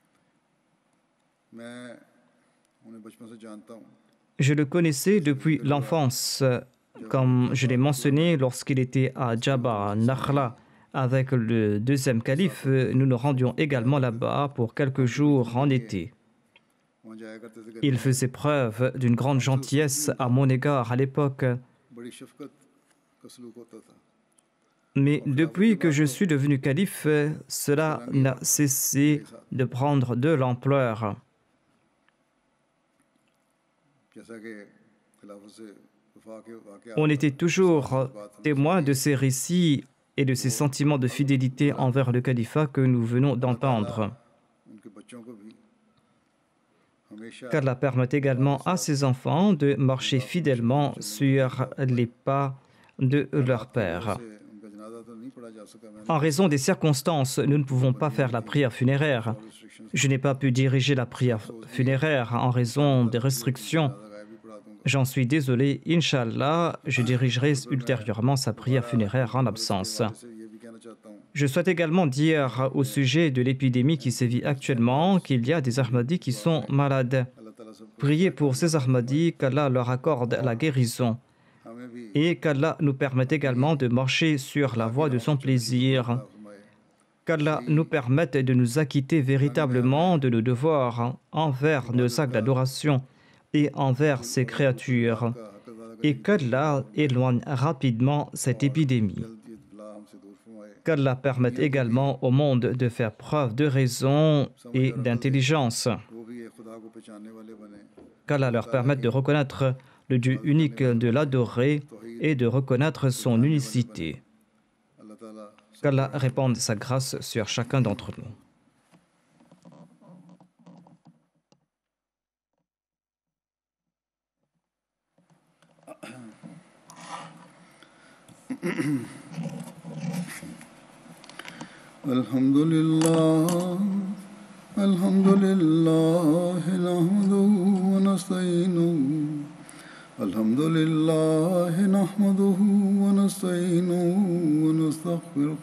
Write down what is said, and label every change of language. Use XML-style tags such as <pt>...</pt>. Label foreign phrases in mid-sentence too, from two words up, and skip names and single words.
<fr>Je le connaissais depuis l'enfance, comme je l'ai mentionné lorsqu'il était à Djaba, Nakhla. Avec le 2e calife, nous nous rendions également là-bas pour quelques jours en été.</fr> <ur>وہاں جایا کرتے تھے گھر</ur> <fr>Il</fr> <ur>में,</ur> <fr>faisait preuve d'une grande gentillesse à mon égard à l'époque,</fr> <ur>بڑی شفقت کا سلوک ہوتا تھا.</ur> <fr>mais depuis que je suis devenu calife, cela n'a cessé de prendre de l'ampleur.</fr> <ur>جیسا کہ خلافت سے وفا کے واقعات</ur> <fr>On était toujours</fr> <ur>بات ہمیں</ur> <fr>témoins de ces récits et de ces sentiments de fidélité envers le califat que nous venons d'entendre.</fr> <ur>ان کے بچوں کو بھی ہمیشہ</ur> <fr>Qu'Allah permette également à ses enfants de marcher fidèlement sur les pas de leur père.</fr> <ur>سے ان کا جنازہ تو نہیں پڑھا جا سکا. मैंने</ur> <fr>En raison des circonstances, nous ne pouvons pas faire la prière funéraire. Je n'ai pas pu diriger la prière funéraire en raison des restrictions.</fr> <ur>جنازہ غائب بھی پڑھا دوں گا.</ur> <fr>J'en suis désolé. Inch'Allah, je dirigerai ultérieurement sa prière funéraire en absence.</fr> <ur>جیسے یہ بھی کہنا چاہتا ہوں</ur> <fr>Je souhaite également dire au sujet de l'épidémie qui sévit actuellement qu'il y a des Ahmadis qui sont malades.</fr> <ur>اللہ تعالیٰ سب کو</ur> <fr>Priez pour ces Ahmadis, qu'Allah leur accorde la guérison</fr> <ur>ہمیں بھی</ur> <fr>et qu'Allah nous permette également de marcher sur la voie de son plaisir.</fr> <ur>फरमाए।</ur> <fr>Qu'Allah nous permette de nous acquitter véritablement de nos devoirs envers nos actes d'adoration et envers ses créatures, et qu'Allah éloigne rapidement cette épidémie.</fr> <ur>جلد یہ بلا ہم سے دور فرمائے.</ur> <fr>Qu'Allah permette également au monde de faire preuve de raison et d'intelligence.</fr> <ur>وہ بھی یہ خدا کو پہچاننے والے بنے.</ur> <fr>Qu'Allah leur permette de reconnaître le Dieu unique, de l'adorer et de reconnaître son unicité.</fr> <ur>اللہ تعالیٰ</ur> <fr>Qu'Allah répande sa grâce sur chacun d'entre nous.</fr> <ar>الحمد لله نحمده ونستعينه الحمد لله نحمده ونستعينه ونستغفره</ar>